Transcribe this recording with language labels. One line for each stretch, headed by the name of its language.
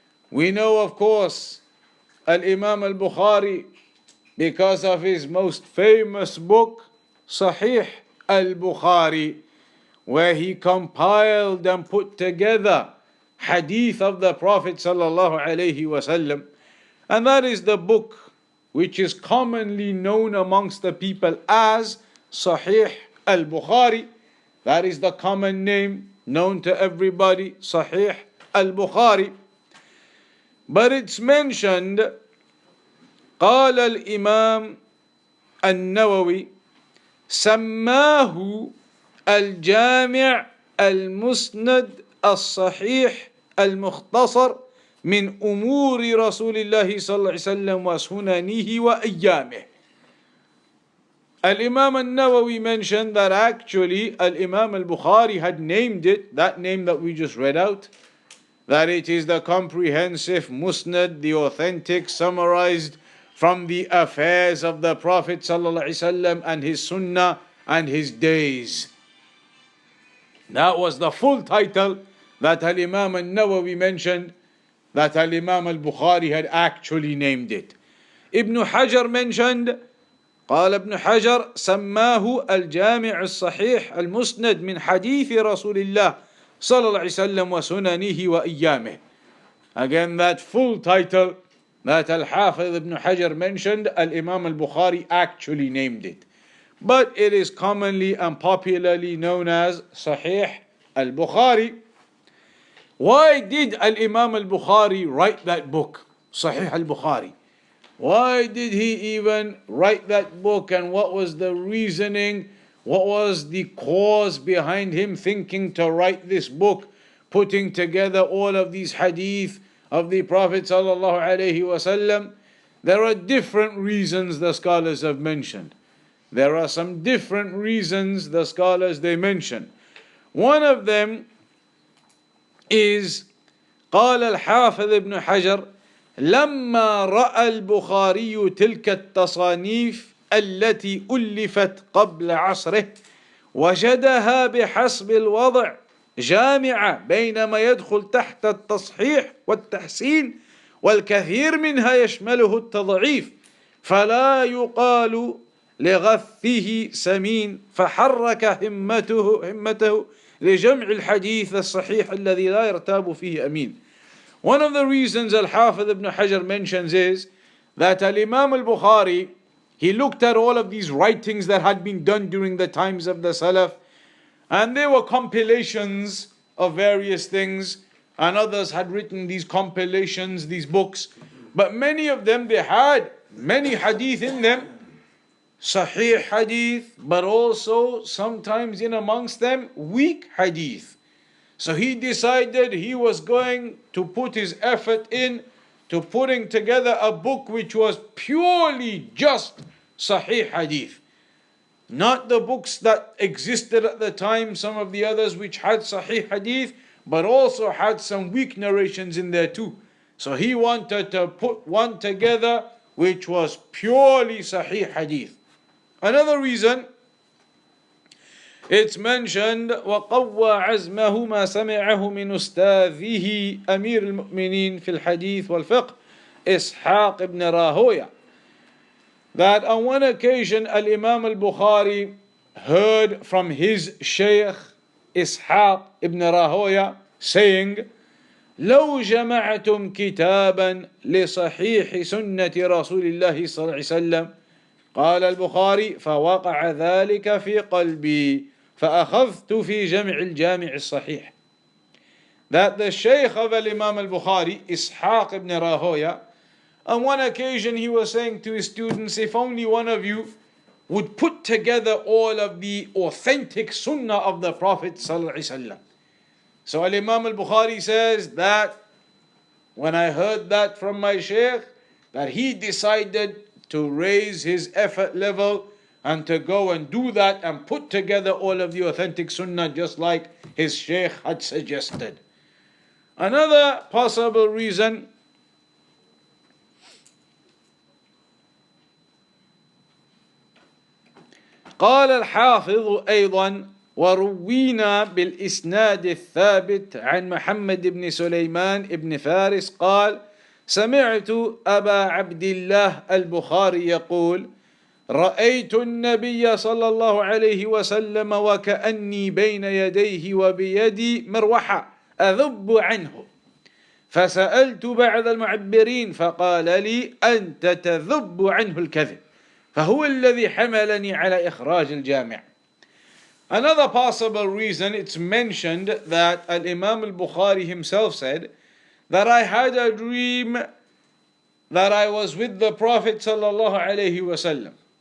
English: We know, of course, Al-Imam Al-Bukhari because of his most famous book, Sahih Al-Bukhari, where he compiled and put together Hadith of the Prophet sallallahu alaihi wasallam. And that is the book which is commonly known amongst the people as Sahih Al-Bukhari. That is the common name known to everybody, Sahih Al-Bukhari. But it's mentioned,
Arabic: قال الإمام النووي سماه الجامع المسند الصحيح المختصر من أمور رسول الله صلى الله عليه وسلم وسننه وأيامه.
English: Al-Imam Al-Nawawi mentioned that actually Al-Imam Al-Bukhari had named it, that name that we just read out, that it is the comprehensive Musnad, the authentic, summarized from the affairs of the Prophet ﷺ and his Sunnah and his days. That was the full title that Al-Imam Al-Nawawi mentioned, that Al-Imam Al-Bukhari had actually named it. Ibn Hajar mentioned,
Arabic: قال ابن حجر سماه الجامع الصحيح المسند من حديث رسول الله صلى الله عليه وسلم وسننه وأيامه.
English: Again, that full title that Al-Hafiz ibn Hajar mentioned, Al-Imam Al-Bukhari actually named it. But it is commonly and popularly known as Sahih Al-Bukhari. Why did Al-Imam Al-Bukhari write that book, Sahih Al-Bukhari? Why did he even write that book, and what was the reasoning? What was the cause behind him thinking to write this book, putting together all of these hadith of the Prophet sallallahu alaihi wasallam? There are different reasons the scholars have mentioned. There are some different reasons the scholars they mention. One of them is
Arabic: قال الحافظ ابن حجر لما رأى البخاري تلك التصانيف التي ألفت قبل عصره وجدها بحسب الوضع جامعة بين ما يدخل تحت التصحيح والتحسين والكثير منها يشمله التضعيف فلا يقال لغثه سمين فحرك همته لجمع الحديث الصحيح الذي لا يرتاب فيه أمين.
English: One of the reasons Al-Hafidh ibn Hajar mentions is that Al-Imam Al-Bukhari, he looked at all of these writings that had been done during the times of the Salaf, and there were compilations of various things, and others had written these compilations, these books, but many of them, they had many hadith in them, Sahih hadith, but also sometimes in amongst them weak hadith. So he decided he was going to put his effort in to putting together a book which was purely just Sahih hadith. Not the books that existed at the time, some of the others which had Sahih hadith, but also had some weak narrations in there too. So he wanted to put one together which was purely Sahih hadith. Another reason, it's mentioned
Arabic: وَقَوَّى عَزْمَهُ مَا سَمِعَهُ مِنْ أُسْتَاذِهِ أمير المؤمنين في الحديث والفقه إسحاق ibn Rahoya.
English: That on one occasion Al-Imam Al-Bukhari heard from his Shaykh Ishaq ibn Rahoya saying
Arabic: لو جمعتم كتابا لصحيح سنة رسول الله صلى الله عليه وسلم قال البخاري فوقع ذلك في قلبي فأخذت في جمع الجامع الصحيح.
English: That the Shaykh of Al-Imam Al-Bukhari, Ishaq ibn Rahoya, on one occasion he was saying to his students, if only one of you would put together all of the authentic sunnah of the Prophet sallallahu alaihi wasallam. So Al-Imam Al-Bukhari says that when I heard that from my Shaykh, that he decided to raise his effort level and to go and do that and put together all of the authentic sunnah just like his Shaykh had suggested. Another possible reason,
Arabic: قال الحافظ أيضا وروينا بالإسناد الثابت عن محمد بن سليمان بن فارس قال سمعت أبا عبد الله البخاري يقول رأيت النبي صلى الله عليه وسلم وكأني بين يديه وبيدي مروحة أذب عنه فسألت بعض المعبرين فقال لي أنت تذب عنه الكذب فهو الذي حملني على إخراج الجامع.
English: Another possible reason, it's mentioned that Al-Imam Al-Bukhari himself said that I had a dream that I was with the Prophet sallallahu alaihi wasallam.